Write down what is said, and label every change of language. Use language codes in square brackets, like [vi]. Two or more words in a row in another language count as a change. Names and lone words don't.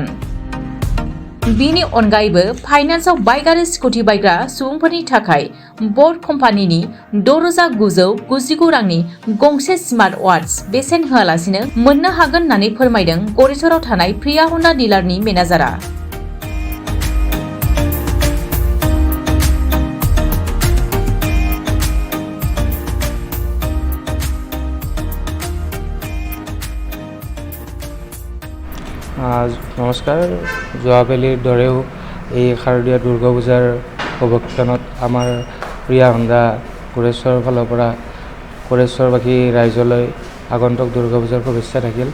[brx] बिनि अनगायैबो फाइनान्सआव बाइक आरो स्कुटि बायग्रा सुबुंफोरनि थाखाय ब'ट कम्पानिनि 6,999 रांनि गंसे स्मार्ट वाच बेसेन होआलासिनो मोननो हागोन होननानै फोरमायदों गरेसराव थानाय प्रिया हन्डा डिलारनि मेनेजारआ। [as] নমস্কাৰ। যোৱাকালিৰ দৰেও এই শাৰদীয় দুৰ্গা পূজাৰ অৱক্ষণত আমাৰ প্ৰিয়া হণ্ডা गरेसৰ ফালৰ পৰা गरेसৰবাসী ৰাইজলৈ আগন্তুক দুৰ্গা পূজাৰ শুভেচ্ছা থাকিল।